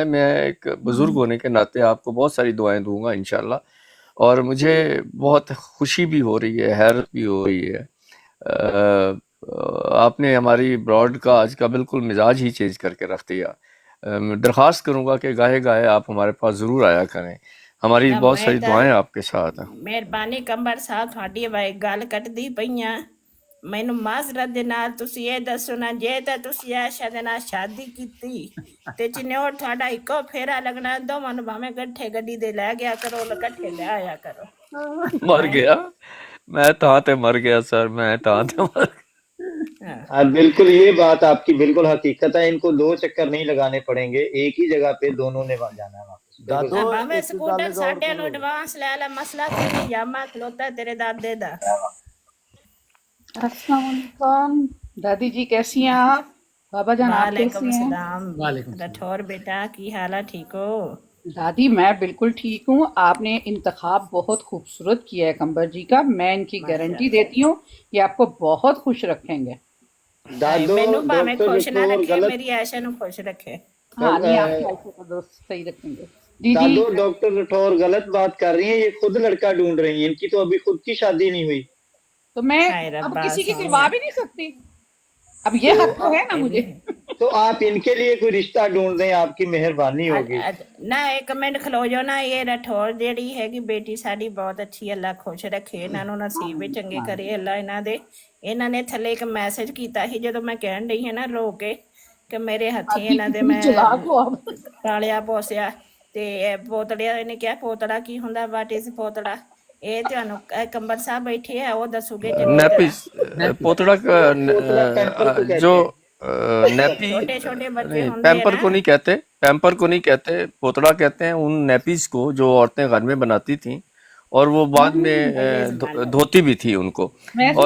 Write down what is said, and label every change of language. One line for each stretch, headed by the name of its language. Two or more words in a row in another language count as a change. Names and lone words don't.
Urdu: میں ایک بزرگ ہونے کے ناطے آپ کو بہت ساری دعائیں دوں گا انشاءاللہ، اور مجھے بہت خوشی بھی ہو رہی ہے، حیرت بھی ہو رہی ہے. آپ نے ہماری براڈ کا آج کا بالکل مزاج ہی چینج کر کے رکھ دیا. درخواست کروں گا کہ گاہے گاہے آپ ہمارے پاس ضرور آیا کریں. ہماری
Punjabi: ਨਾ
Urdu: بہت
Punjabi: ਮੈਂ
Urdu: ساری
Punjabi: ਤਾਂ
Urdu: دعائیں آپ کے ساتھ ہیں.
Punjabi: ਮਿਹਰਬਾਨੀ ਕੰਬਰ ਸਾਹਿਬ, ਤੁਹਾਡੀ ਗੱਲ ਕੱਟਦੀ ਪਈਆਂ. ਮੈਨੂੰ ਮਾਜ਼ਰਤ ਦੇ ਨਾਲ ਤੁਸੀਂ ਇਹ ਦੱਸੋ ਨਾ, ਜੇ ਤਾਂ ਤੁਸੀਂ ਆਇਸ਼ਾ ਦੇ ਨਾਲ ਸ਼ਾਦੀ ਕੀਤੀ ਤੇ ਚਨਿਓਟ ਤੁਹਾਡਾ ਇੱਕੋ ਫੇਰਾ ਲੱਗਣਾ, ਦੋਵਾਂ ਨੂੰ ਭਾਵੇਂ ਇਕੱਠੇ ਗੱਡੀ ਦੇ ਲੈ ਗਿਆ ਕਰੋ, ਇਕੱਠੇ ਲੈ ਆਇਆ کرو. مر گیا میں تہاں تے مر گیا سر، میں تہاں تے مر گیا.
Urdu: ہاں بالکل، یہ بات آپ کی بالکل حقیقت ہے. ان کو 2 چکر نہیں لگانے پڑیں گے، ایک ہی جگہ پہ دونوں نے وہاں جانا ہے واپس. بالکل دادو صحیح.
Punjabi: ਭਾਵੇਂ
Urdu: ایک
Punjabi: ਸਕੂਟਰ گل غور ਸਾਡੇ ਨੂੰ
Urdu: کرو.
Punjabi: ਐਡਵਾਂਸ ਲੈ ਲੈ, ਮਸਲਾ ਕੋਈ ਨਹੀਂ. ਜਾਮਾ ਖਲੋਤਾ ਤੇਰੇ ਦਾਦੇ ਦਾ.
Urdu: السلام علیکم دادی جی، کیسی ہیں آپ؟ بابا جان آپ وعلیکم کیسے ہیں؟ السلام. وعلیکم السلام.
Punjabi: رٹھور بیٹا کی حال ہے، ٹھیک ہو؟
Urdu: دادی میں بالکل ٹھیک ہوں. آپ نے انتخاب بہت خوبصورت کیا ہے کمبر جی کا. میں ان کی گارنٹی دیتی ہوں یہ آپ کو بہت خوش رکھیں گے. دادو
Punjabi: ਮੈਨੂੰ ਭਾਵੇਂ
Urdu: ڈاکٹر
Punjabi: ਖੁਸ਼ ਨਾ
Urdu: رٹور
Punjabi: ਰੱਖੇ,
Urdu: غلط
Punjabi: ਮੇਰੀ ਆਇਸ਼ਾ ਨੂੰ ਖੁਸ਼ ਰੱਖੇ.
Urdu: ہاں نہیں، آپ کی عائشہ کو دوست صحیح رکھیں گے. جی جی دادو ڈاکٹر رٹور غلط بات کر رہی ہیں. یہ خود لڑکا ڈھونڈ رہی ہیں، ان کی تو ابھی خود کی شادی نہیں ہوئی. تو میں ہائے اب ربا کسی کی سونے. کروا بھی نہیں سکتی. اب یہ حق تو ہے نا مجھے. تو آپ ان کے لیے کوئی رشتہ ڈھونڈ دیں، آپ کی مہربانی ہوگی.
Punjabi: ਨਾ ਇੱਕ ਮਿੰਟ ਖਲੋ ਜਾਓ ਨਾ. ਇਹ ਰਠੌਰ ਜਿਹੜੀ ਹੈਗੀ ਬੇਟੀ ਸਾਡੀ ਬਹੁਤ ਅੱਛੀ, ਅੱਲਾ ਖੁਸ਼ ਰੱਖੇ, ਇਹਨਾਂ ਨੂੰ ਨਸੀਬ ਵੀ ਚੰਗੇ ਕਰੇ ਅੱਲਾ ਇਹਨਾਂ ਦੇ. ਇਹਨਾਂ ਨੇ ਥੱਲੇ ਇੱਕ ਮੈਸੇਜ ਕੀਤਾ ਸੀ ਜਦੋਂ ਮੈਂ ਕਹਿਣ ਡਈ ਹਾਂ ਨਾ ਰੋ ਕੇ ਕਿ ਮੇਰੇ ਹੱਥੀਂ
Urdu: آپ
Punjabi: ਇਹਨਾਂ ਦੇ
Urdu: کتنی
Punjabi: ਮੈਂ
Urdu: چلاک ہو آپ.
Punjabi: ਪਾਲਿਆ ਪੋਸਿਆ. ਤੇ ਇਹ ਪੋਤੜਿਆ, ਇਹਨੇ ਕਿਹਾ ਪੋਤੜਾ ਕੀ ਹੁੰਦਾ,
English: what is
Punjabi: ਪੋਤੜਾ. ਇਹ ਤੁਹਾਨੂੰ ਕੰਬਰ ਸਾਹਿਬ ਬੈਠੇ ਆ, ਉਹ ਦੱਸੂਗੇ ਚੰਗੀ ਤਰ੍ਹਾਂ.
Urdu: نیپی پوتڑا پوتڑا پیمپر کو کہتے جو ہیں. نیپی چھوٹے چھوٹے بچے نہیں،
Punjabi: ہوندے
Urdu: پیمپر نا. کو نہیں کہتے، پیمپر کو نہیں کہتے، پوتڑا کہتے ہیں ان نیپیز کو جو عورتیں گھر میں بناتی تھیں اور وہ بعد میں دھوتی بھی تھی ان کو. میں اور